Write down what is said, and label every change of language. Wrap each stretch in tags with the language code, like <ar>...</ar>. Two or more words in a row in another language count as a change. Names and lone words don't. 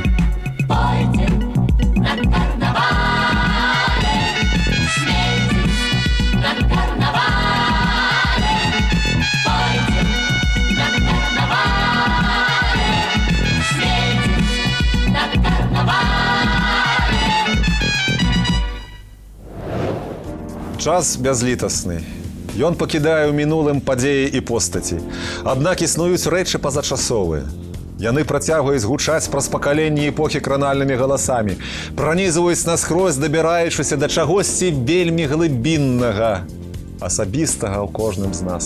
<ru>Пойте на карнавале, смейтесь на карнавале. Пойте на карнавале, смейтесь на карнавале.</ru> <be>Час бязлітасны. Ён пакідае ў мінулым падзеі і постаці. Аднак існуюць рэчы пазачасовыя. Яны працягваюць гучаць праз пакаленні эпохі кранальнымі галасамі, пранізваюць наскрозь, дабіраючыся да чагосьці вельмі глыбіннага, асабістага ў кожным з нас.</be>